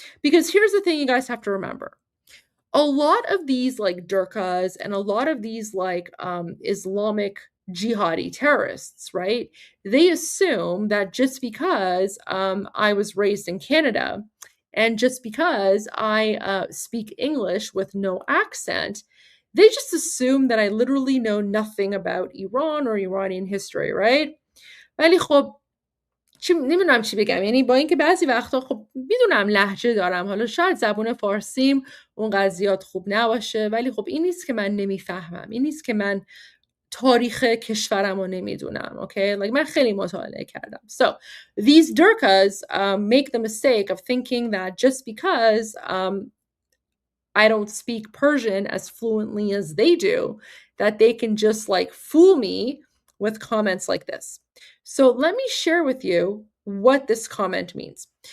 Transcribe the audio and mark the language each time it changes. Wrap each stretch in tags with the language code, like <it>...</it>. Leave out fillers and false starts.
<en>Because here's the thing you guys have to remember. A lot of these like Durkas and a lot of these like Islamic jihadi terrorists, right? They assume that just because I was raised in Canada and just because I speak English with no accent, they just assume that I literally know nothing about Iran or Iranian history, right?</en> <fa>ولی خب نمیدونم چی بگم، یعنی با اینکه بعضی وقتا خب میدونم لهجه دارم، حالا شاید زبون فارسیم اون زیاد خوب نباشه، ولی خب این نیست که من نمیفهمم، این نیست که من تاریخ کشورم رو نمیدونم.</fa> <en>Okay, like</en> <fa>من خیلی مطالعه کردم.</fa> <en>So these Durkas make the mistake of thinking that just because I don't speak Persian as fluently as they do, that they can just like fool me with comments like this. So let me share with you what this comment means.</en>